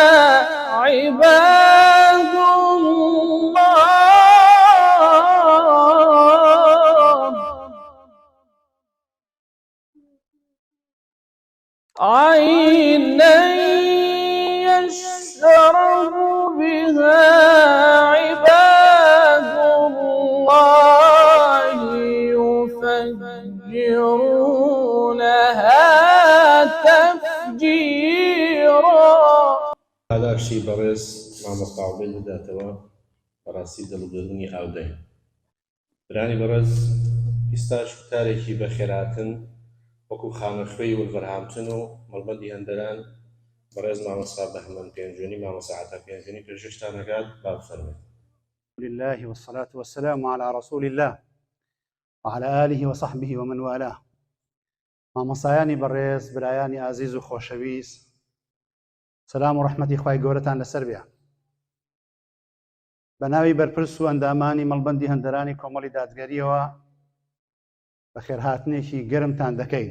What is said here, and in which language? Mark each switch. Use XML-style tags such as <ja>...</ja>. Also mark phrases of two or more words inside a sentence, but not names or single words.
<ar>عباد الله، عينا يشرب بها عباد الله يفجرونها تفجيرا.</ar> <ckb>پاداشتی بەڕێز مامۆستا عوبێد بداتەوە بەڕاستی دڵگرنی ئاودەین. برانی بەڕێز ئێستاش کارێکی بە خێراتن وەکو خانەخوێی وەلڤەرهامپتن و مەڵبەندی هەندەران بەڕێز مامۆستا بەهمەن پێنجوێنی مامۆستا عەتا پێنجوێنی پێشکەشتان دەکات. با بفەرمێ.</ckb> <ar>لله والصلاة والسلام على رسول الله وعلى آله وصحبه ومن والاه.</ar> <ckb>مامۆستایانی بەڕێز، برایانی ئازیز و خۆشەویست، سلام و ڕەحمەتی خوای گەورەتان لەسەر بێ. بە ناوی بەرپرس و ئەندامانی مەڵبەندی هەندەرانی کۆمەڵی دادگەریەوە بە خێرهاتنێکی گەرمتان دەکەین.</ckb>